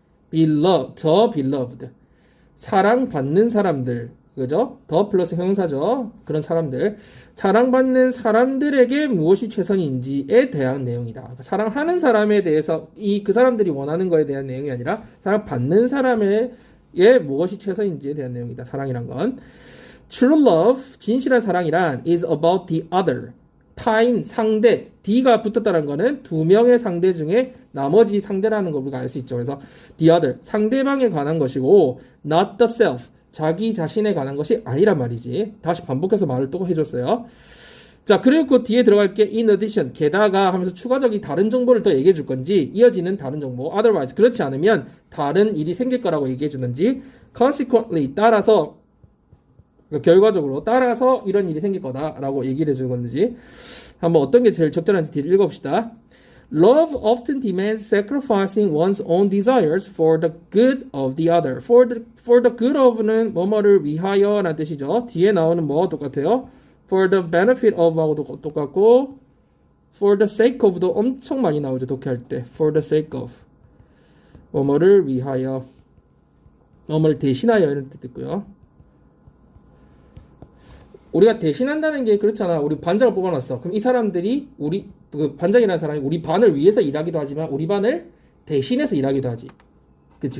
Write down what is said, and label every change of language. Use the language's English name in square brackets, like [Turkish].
[English] Beloved, the beloved. [Korean] 사랑받는 사람들, 그죠? 더 플러스 형용사죠. 그런 사람들. 사랑받는 사람들에게 무엇이 최선인지에 대한 내용이다. 그러니까 사랑하는 사람에 대해서 그 사람들이 원하는 거에 대한 내용이 아니라 사랑받는 사람의 무엇이 최선인지에 대한 내용이다. 사랑이란 건. [English] True love, [Korean] 진실한 사랑이란 [English] is about the other. [Korean] 타인, 상대, D가 붙었다는 거는 두 명의 상대 중에 나머지 상대라는 걸 우리가 알 수 있죠. 그래서 [English] the other, [Korean] 상대방에 관한 것이고 [English] not the self, [Korean] 자기 자신에 관한 것이 아니란 말이지. 다시 반복해서 말을 또 해줬어요. 자, 그리고 그 뒤에 들어갈 게 in addition, 게다가 하면서 추가적인 다른 정보를 더 얘기해 줄 건지 이어지는 다른 정보, otherwise, 그렇지 않으면 다른 일이 생길 거라고 얘기해 주는지 consequently, 따라서 그러니까 결과적으로 따라서 이런 일이 생길 거다라고 얘기를 해주는 건지 한번 어떤 게 제일 적절한지 뒤를 읽어봅시다. [English] Love often demands sacrificing one's own desires for the good of the other. For the good of [Korean] 는 뭐뭐를 위하여라는 뜻이죠. 뒤에 나오는 뭐와 똑같아요? [English] For the benefit of [Korean] 하고도 똑같고 [English] for the sake of [Korean] 도 엄청 많이 나오죠. 독해할 때. [English] For the sake of [Korean] 뭐뭐를 위하여 뭐뭐를 대신하여 이런 뜻 있고요. 우리가 대신한다는 게 그렇잖아. 우리 반장을 뽑아놨어. 그럼 이 사람들이 우리 그 반장이라는 사람이 우리 반을 위해서 일하기도 하지만 우리 반을 대신해서 일하기도 하지. 그치?